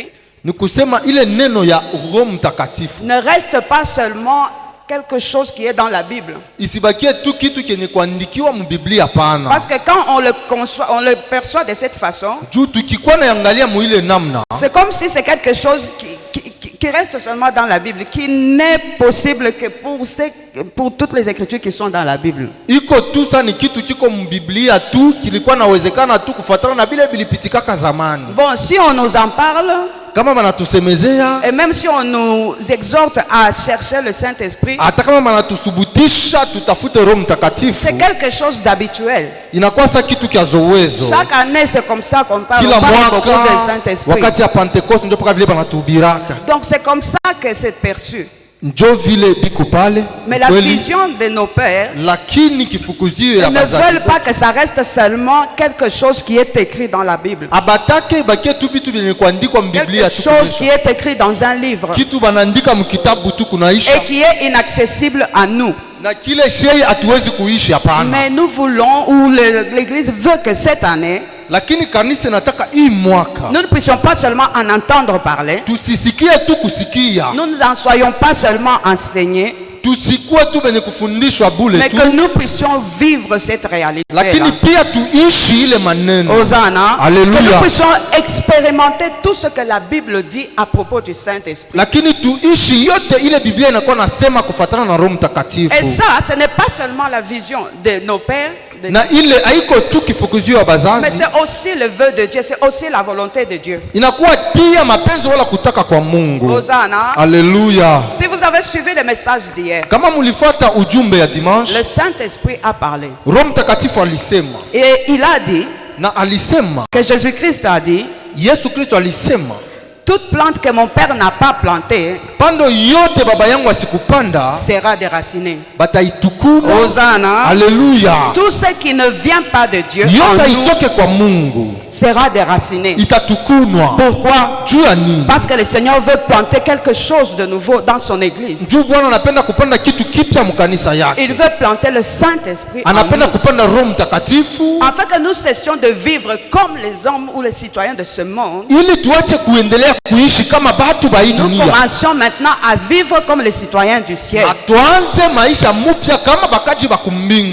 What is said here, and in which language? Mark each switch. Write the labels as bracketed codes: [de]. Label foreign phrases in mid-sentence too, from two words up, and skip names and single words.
[sw] ni kusema ile neno ya Roho Mtakatifu [fr] ne reste pas seulement quelque chose qui est dans la Bible. [sw] isibakie tu kitu kenye kuandikiwa mu Biblia, pana. [fr] Parce que quand on le conçoit, on le perçoit de cette façon, [sw] Juu tukikuwa naangalia mu ile namna, [fr] c'est comme si c'est quelque chose qui reste seulement dans la Bible, qui n'est possible que pour toutes les écritures qui sont dans la Bible. [sw] iko tu sa ni kitu kiko mu Biblia tu, kilikuwa nawezekana tu kufuatana na bile bilipitikaka zamani. [fr] Bon, si on nous en parle, [sw] Kama banatusemezea, [fr] et même si on nous exhorte à chercher le Saint-Esprit, [sw] hata kama banatusubutisha tutafute Roho Mtakatifu, [fr] c'est quelque chose d'habituel. [sw] inakuwa sa kitu kya zowezo. [fr] Chaque année, c'est comme ça qu'on parle, [sw] Kila [fr] on parle beaucoup [sw] mwaka [fr] du Saint-Esprit. [sw] wakati ya Pentecoste ndio paka vile banatubiraka, [fr] Donc c'est comme ça que c'est perçu. [sw] njo vile biko pale [fr] Mais la [sw] kweli. [fr] vision de nos pères, [sw] Lakini kifukuzio ya [fr] ils ne [sw] bazazi [fr] veulent pas que ça reste seulement quelque chose qui est écrit dans la Bible. [sw] abatake bakie tu bitu vyenye kuandikwa mbiblia [fr] Quelque [sw] tu [fr] chose qui [sw] kunesha. [fr] est écrit dans un livre [sw] Kitu banaandika mkitabu tu kunaisha, [fr] et qui est inaccessible à nous. [sw] na kile shei hatuwezi kuishi, hapana. [fr] Mais nous voulons, ou l'Église veut que cette année, [sw] Lakini kanisa nataka hii mwaka [fr] nous ne puissions pas seulement en entendre parler, [sw] tusisikie tu kusikia, [fr] nous n'en soyons pas seulement enseignés, [sw] tusikuwe tu benye kufundishwa bule [fr] mais [sw] tu, [fr] que nous puissions vivre cette réalité. [sw] lakini pia tuishi ile maneno. [fr] Hosanna, Alléluia. que nous puissions expérimenter tout ce que la Bible dit à propos du Saint-Esprit. [sw] Lakini tuishi yote ile Biblia inakuwa nasema kufuatana na Roho Mtakatifu. [fr] Et ça, ce n'est pas seulement la vision de nos pères, [sw] Na ile haiko tu kifukuzio ya [fr] mais [sw] bazazi, [fr] c'est aussi le vœu de Dieu, c'est aussi la volonté de Dieu. [sw] inakuwa pia mapenzi wala kutaka kwa Mungu. [fr] Hosanna. [sw] Haleluya. [fr] Si vous avez suivi le message d'hier, [sw] Kama mulifuata ujumbe ya dimanche, [fr] le Saint-Esprit a parlé. [sw] Roho Mtakatifu alisema, [fr] Et il a dit, [sw] na alisema, [fr] que Jésus-Christ a dit, [sw] Yesu Kristo alisema, [fr] toute plante que mon Père n'a pas plantée [sw] pando yote baba yangu asikupanda [fr] sera déracinée. [sw] bataitukuna. [fr] Hosanna. [sw] Haleluya. [fr] Tout ce qui ne vient pas de Dieu en [sw] Yote [fr] nous [sw] itoke kwa Mungu [fr] sera déraciné. [sw] itatukunwa. [fr] Pourquoi? [sw] Juu ya nini? [fr] Parce que le Seigneur veut planter quelque chose de nouveau dans son église. [sw] Juu Bwana anapenda kupanda kitu kipya mkanisa [fr] Il [sw] yake, [fr] veut planter le Saint-Esprit en [sw] anapenda [fr] nous, [sw] kupanda Roho Mtakatifu [fr] afin que nous cessions de vivre comme les hommes ou les citoyens de ce monde. [sw] ili tuache kuendelea kuishi kama batu ba hii [fr] Nous [sw] dunia, [fr] commencions maintenant à vivre comme les citoyens du ciel, [sw] na tuanze maisha mupya kama bakaji ba kumbingu,